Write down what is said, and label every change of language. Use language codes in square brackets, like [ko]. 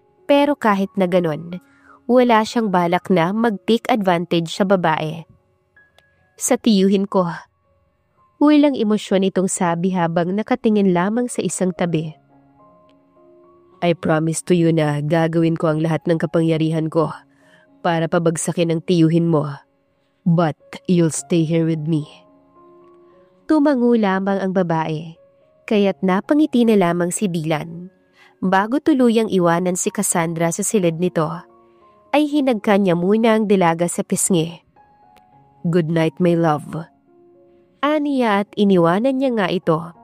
[tl] Pero kahit na ganon, wala siyang balak na mag-take advantage sa babae. Sa tiyuhin ko, walang emosyon itong sabi habang nakatingin lamang sa isang tabi. [en] I promise to you [tl] na gagawin ko ang lahat ng kapangyarihan ko para pabagsakin ang tiyuhin mo. [en] But you'll stay here with me. [tl] Tumango lamang ang babae, kaya't napangiti na lamang si Dylan. Bago tuluyang iwanan si Cassandra sa silid nito, ay hinagka niya muna ang dalaga sa pisngi. [en] Good night, my love. [tl] Aniya at iniwanan niya nga ito.